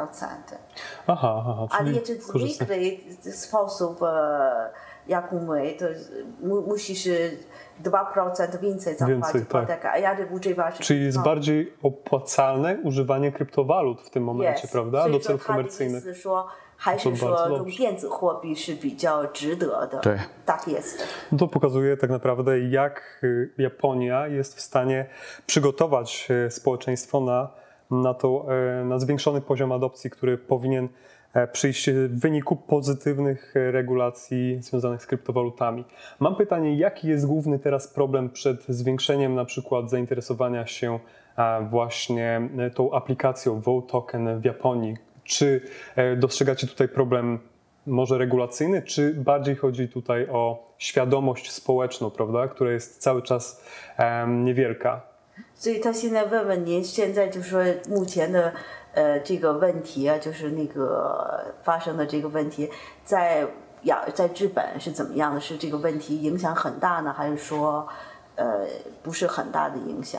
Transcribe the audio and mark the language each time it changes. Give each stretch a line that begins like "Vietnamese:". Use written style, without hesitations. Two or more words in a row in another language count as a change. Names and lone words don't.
Polish: Ale jeszcze zwykły sposób, jak my, to musisz 2% więcej zapłacić hipotekę, a jak używasz... Czyli jest bardziej opłacalne używanie kryptowalut w tym momencie, prawda? Do celów komercyjnych.
Chinese: 还是说用电子货币是比较值得的。对，
Polish: tak jest. To pokazuje tak naprawdę, jak Japonia jest w stanie przygotować społeczeństwo na zwiększony poziom adopcji, który powinien przyjść w wyniku pozytywnych regulacji związanych z kryptowalutami. Mam pytanie, jaki jest główny teraz problem przed zwiększeniem na przykład zainteresowania się właśnie tą aplikacją VoToken w Japonii? Czy dostrzegacie tutaj problem może regulacyjny, czy bardziej chodzi tutaj o świadomość społeczną, prawda, która jest cały czas niewielka?
Chinese: 所以他现在问问您，现在就是说目前的这个问题啊，就是那个发生的这个问题，在日本是怎么样的？是这个问题影响很大呢，还是说不是很大的影响？